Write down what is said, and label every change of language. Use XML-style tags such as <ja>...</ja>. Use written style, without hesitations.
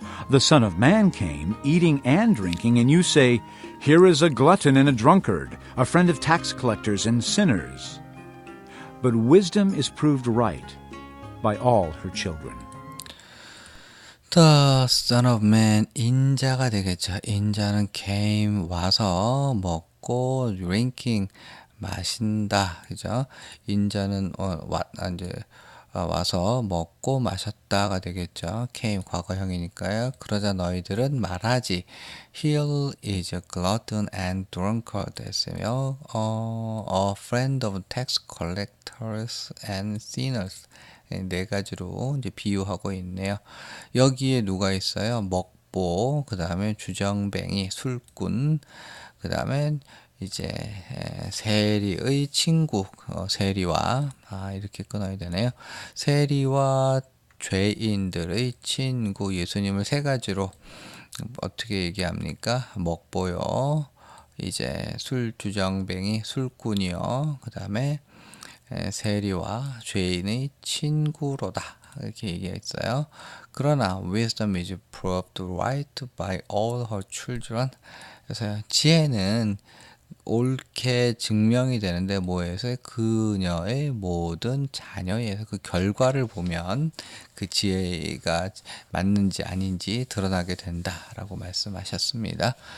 <en>The Son of Man came, eating and drinking, and you say, Here is a glutton and a drunkard, a friend of tax collectors and sinners. But wisdom is proved right by all her children. The Son of Man,</en> <ko>인자가 되겠죠. 인자는</ko> <en>came,</en> <ko>와서 먹고,</ko> <en>drinking,</en> <ko>마신다. 그죠? 인자는 와서 먹고 마셨다가 되겠죠.</ko> <en>came</en> <ko>과거형이니까요. 그러자 너희들은 말하지.</ko> <en>He is a glutton and drunkard</en> <ko>했으며</ko> <en>a friend of tax collectors and sinners.</en> <ko>네 가지로 이제 비유하고 있네요. 여기에 누가 있어요? 먹보, 그 다음에 주정뱅이, 술꾼, 그 다음에 이제 세리의 친구, 세리와 이렇게 끊어야 되네요. 세리와 죄인들의 친구, 예수님을 세 가지로 어떻게 얘기합니까? 먹보요, 이제 주정뱅이, 술꾼이요, 그 다음에 세리와 죄인의 친구로다, 이렇게 얘기했어요. 그러나</ko> <en>wisdom is proved right by all her children.</en> <ko>그래서 지혜는 옳게 증명이 되는데 뭐에서? 그녀의 모든 자녀에서. 그 결과를 보면 그 지혜가 맞는지 아닌지 드러나게 된다라고 말씀하셨습니다.</ko>